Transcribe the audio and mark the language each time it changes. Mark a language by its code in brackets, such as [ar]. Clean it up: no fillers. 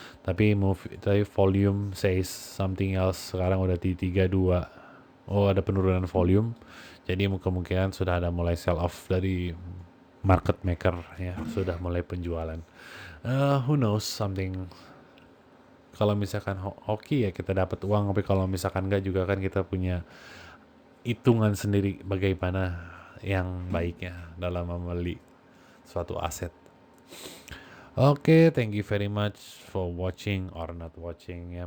[en] Tapi volume says something else. [id] Sekarang udah di 32, ada penurunan volume, jadi kemungkinan sudah ada mulai sell off dari market maker ya, sudah mulai penjualan. [en] Who knows, something. [id] Kalau misalkan hoki ya kita dapat uang, tapi kalau misalkan enggak juga kan kita punya hitungan sendiri bagaimana yang baiknya dalam membeli suatu aset. [en] Oke, thank you very much for watching or not watching.